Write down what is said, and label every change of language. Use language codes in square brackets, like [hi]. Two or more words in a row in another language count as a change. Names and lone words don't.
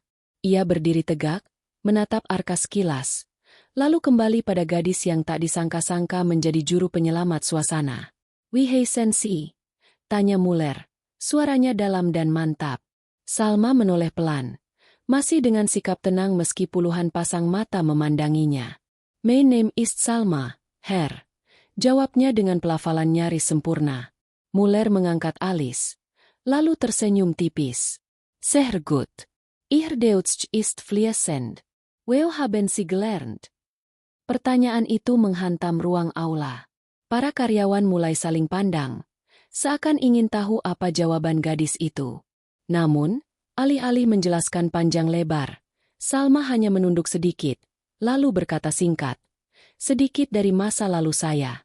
[id] Ia berdiri tegak, menatap Arka sekilas, lalu kembali pada gadis yang tak disangka-sangka menjadi juru penyelamat suasana. [de] "Wihei Sensi?" [id] tanya Muller, suaranya dalam dan mantap. Salma menoleh pelan, masih dengan sikap tenang meski puluhan pasang mata memandanginya. [en] "My name is Salma, Herr," [id] jawabnya dengan pelafalan nyaris sempurna. Muller mengangkat alis, lalu tersenyum tipis. [de] "Sehr gut. Ihr Deutsch ist fließend. Wo haben Sie gelernt?" [id] Pertanyaan itu menghantam ruang aula. Para karyawan mulai saling pandang, seakan ingin tahu apa jawaban gadis itu. Namun, alih-alih menjelaskan panjang lebar, Salma hanya menunduk sedikit, lalu berkata singkat, "Sedikit dari masa lalu saya."